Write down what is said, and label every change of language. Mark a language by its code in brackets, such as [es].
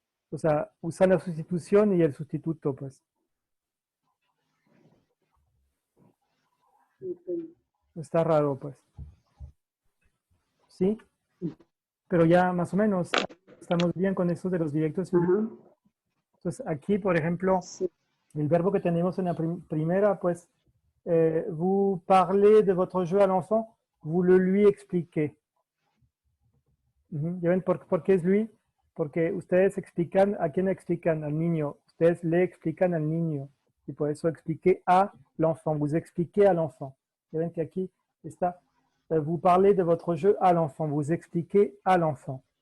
[es] O sea, usan la sustitución y el sustituto, pues. Está raro, pues. ¿Sí? Pero ya más o menos, Estamos bien con eso de los directos. Ajá. Entonces, aquí, por ejemplo, Sí. el verbo que tenemos en la primera, pues, [fr] vous parlez de votre jeu à l'enfant, vous le lui expliquez. [es] ¿Ya ven por qué es lui? Porque ustedes explican, ¿a quién explican? Al niño. Ustedes le explican al niño. Y por eso [fr] expliquez à l'enfant. Vous expliquez à l'enfant. [es] ¿Ya ven que aquí está? [fr] Vous parlez de votre jeu à l'enfant. Vous expliquez à l'enfant.